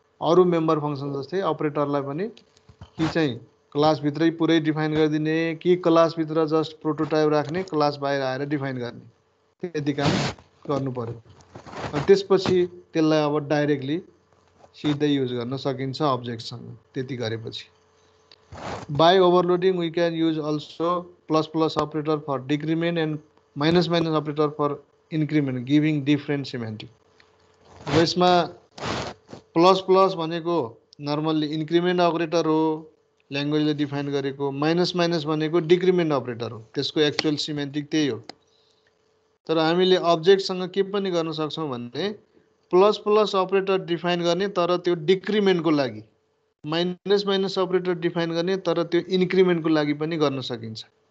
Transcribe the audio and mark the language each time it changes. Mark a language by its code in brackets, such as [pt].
[ne] अरू member function जस्तै अपरेटरलाई पनि कि चाहिँ क्लासभित्रै पुरै डिफाइन गरिदिने कि क्लासभित्र जस्ट प्रोटोटाइप राख्ने, क्लास बाहिर आएर डिफाइन गर्ने, त्यति काम गर्नु पर्यो। अनि त्यसपछि त्यसलाई अब डाइरेक्टली सिधै युज गर्न सकिन्छ अब्जेक्टसँग, त्यति गरेपछि। [en] By overloading, we can use also plus plus operator for decrement and minus minus operator for increment, giving different semantic. [ne] अब यसमा प्लस प्लस भनेको नर्मल्ली इन्क्रिमेन्ट अपरेटर हो, ल्याङ्ग्वेजले डिफाइन गरेको। माइनस माइनस भनेको डिक्रिमेन्ट अपरेटर हो, त्यसको एक्चुअल सिमेन्टिक त्यही हो। तर हामीले अब्जेक्टसँग के पनि गर्न सक्छौँ भने प्लस प्लस अपरेटर डिफाइन गर्ने तर त्यो डिक्रिमेन्टको लागि, माइनस माइनस अपरेटर डिफाइन गर्ने तर त्यो इन्क्रिमेन्टको लागि पनि गर्न सकिन्छ।